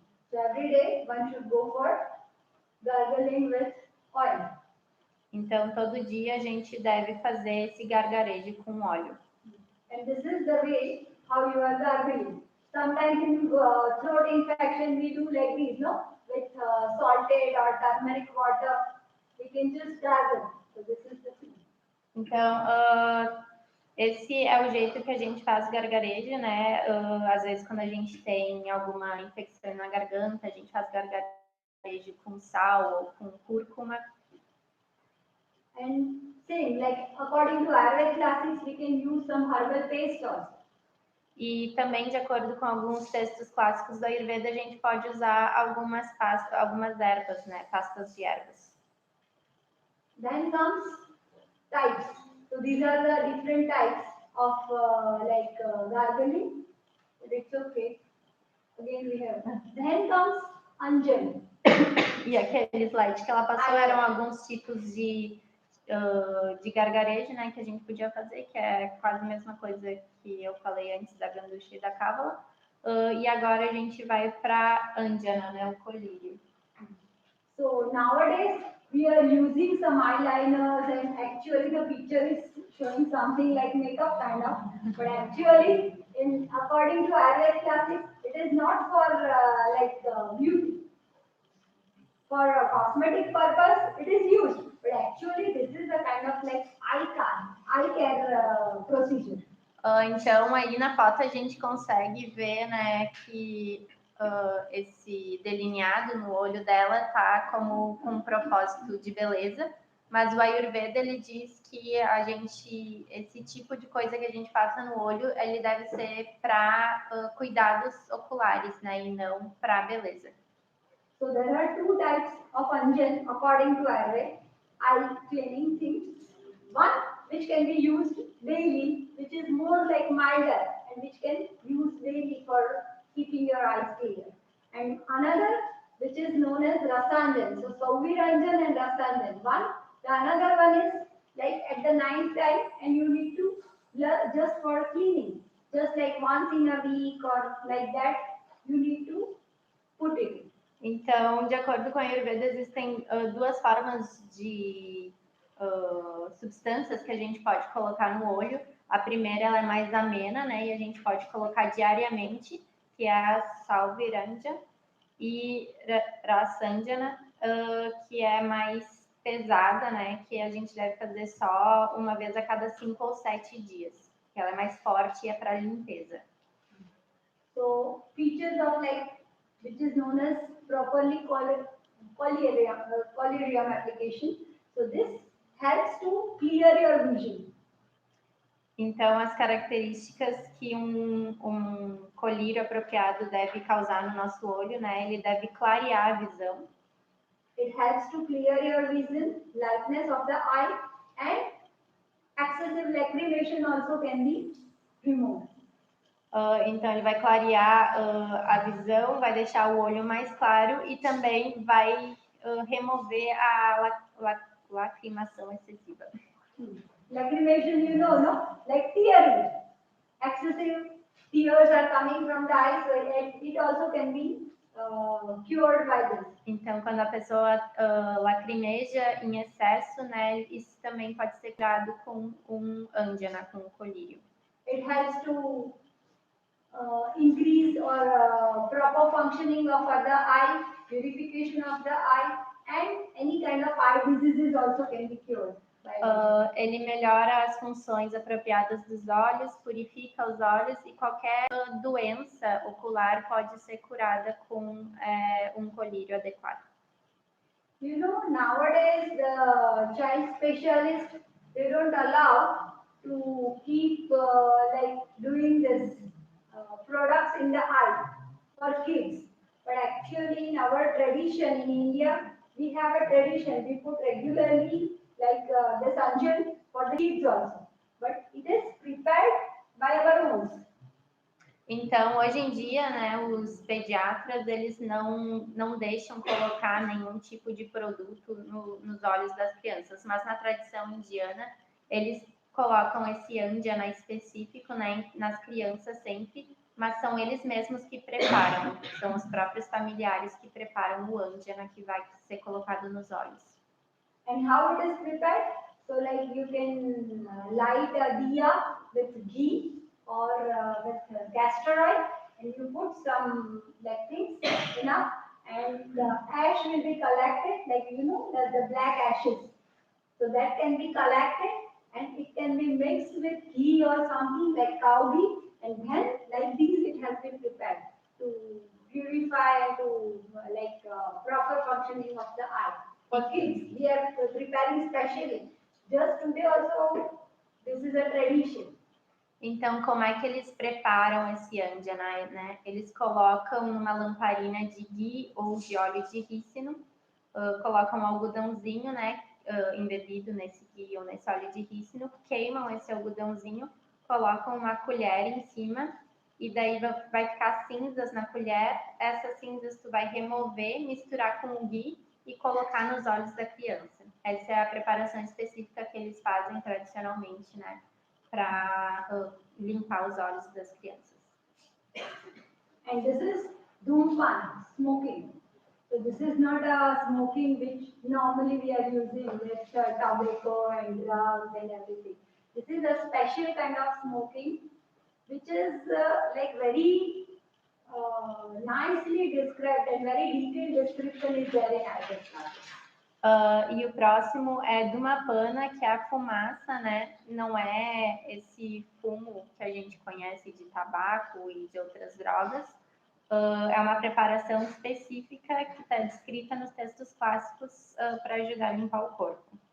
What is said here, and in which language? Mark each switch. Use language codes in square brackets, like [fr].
[en] So every day one should go for gargling with oil. [pt] Então, todo dia a gente deve fazer esse gargarejo com óleo. [en] And this is the way how you are gargling. Sometimes in throat infection we do like this, no? With salted or turmeric water, we can just gargle. So this is the thing. [pt] Então, Esse é o jeito que a gente faz gargarejo, né? Às vezes, quando a gente tem alguma infecção na garganta, a gente faz gargarejo com sal ou com cúrcuma. [en] And same, like according to Ayurveda classes, we can use some herbal paste also. [pt] E também, de acordo com alguns textos clássicos do Ayurveda, a gente pode usar algumas ervas, né? Pastas de ervas. [en] Then comes types. So these are the different types of gargling. But it's okay. Again we have. Then comes anjan. [pt] E aquele slide que ela passou eram alguns tipos de gargarejo, né, que a gente podia fazer, que é quase a mesma coisa que eu falei antes da gandusha e da cábala. E agora a gente vai para anjana, né, o colírio. [en] So nowadays we are using some eyeliners, and actually the picture is showing something like makeup kind of, but actually, according to Ayurveda classes, it is not for beauty. For a cosmetic purpose, it is used, but actually this is a kind of like eye care procedure. [pt] Então, aí na foto a gente consegue ver, né, que esse delineado no olho dela tá como com um propósito de beleza, mas o Ayurveda, ele diz que esse tipo de coisa que a gente passa no olho, ele deve ser para cuidados oculares, né, e não para beleza. [en] So there are two types of anjan according to Ayurveda. Eye cleaning things. One which can be used daily, which is more like milder and which can use daily for keeping your eyes clear. And another which is known as rasanjan. So Sauviranjan and rasanjan. Another one is like at the night time, and you need to just for cleaning, just like once in a week or like that, you need to put it. [pt] Então, de acordo com a Ayurveda, existem duas formas de substâncias que a gente pode colocar no olho. A primeira, ela é mais amena, né? E a gente pode colocar diariamente, que é a Sauviranja, e Rasanjana, que é mais pesada, né? Que a gente deve fazer só uma vez a cada 5 ou 7 dias. Que ela é mais forte e é para limpeza. [en] So, features of which is known as properly collyrium application. So this helps to clear your vision. [pt] Então, as características que um colírio apropriado deve causar no nosso olho, né? Ele deve clarear a visão. [en] It helps to clear your vision, lightness of the eye, and excessive lacrimation also can be removed. [pt] Então, ele vai clarear a visão, vai deixar o olho mais claro e também vai remover a lacrimação excessiva. [en] Lacrimation, you know, no? Like tearing. Excessive tears are coming from the eyes, so it also can be cured by this. [pt] Então, quando a pessoa lacrimeja em excesso, né, isso também pode ser curado com um anjana, com um colírio. [en] It helps to increase or proper functioning of the eye, purification of the eye, and any kind of eye diseases also can be cured. [pt] Ele melhora as funções apropriadas dos olhos, purifica os olhos e qualquer doença ocular pode ser curada com um colírio adequado. [en] You know, nowadays the child specialists, they don't allow to keep doing this products in the eye for kids. But actually in our tradition in India, we have a tradition, we put regularly this anjan for the kids also. But it is prepared by our own. [pt] Então, hoje em dia, né, os pediatras, eles não deixam colocar nenhum tipo de produto nos olhos das crianças, mas na tradição indiana, eles colocam esse anjana específico, né, nas crianças sempre, mas são eles mesmos que preparam, são os próprios familiares que preparam o anjana que vai ser colocado nos olhos. [en] And how it is prepared? So you can light a diya with ghee or with castor oil, and you put some things enough, and the ash will be collected, the black ashes. So that can be collected, and it can be mixed with ghee or something like cow ghee, and then like this it has been prepared to purify and to proper functioning of the eye. For kids, we are preparing specially. Just today also, this is a tradition. [pt] Então, como é que eles preparam esse andjana, né? Eles colocam numa lamparina de ghee ou de óleo de rícino, colocam um algodãozinho, né? Embebido nesse ghee ou nesse óleo de rícino, queimam esse algodãozinho, colocam uma colher em cima e daí vai ficar cinzas na colher. Essas cinzas tu vai remover, misturar com o ghee e colocar nos olhos da criança. Essa é a preparação específica que eles fazem tradicionalmente, né? Para limpar os olhos das crianças. [en] And this is dhumpan, smoking. So this is not a smoking which normally we are using with tobacco and drugs and everything. This is a special kind of smoking which is very nicely described, and very detailed description is there in Ayurveda. [pt] E o próximo é dhumapana, que é a fumaça, né? Não é esse fumo que a gente conhece de tabaco e de outras drogas. É uma preparação específica que está descrita nos textos clássicos para ajudar a limpar o corpo.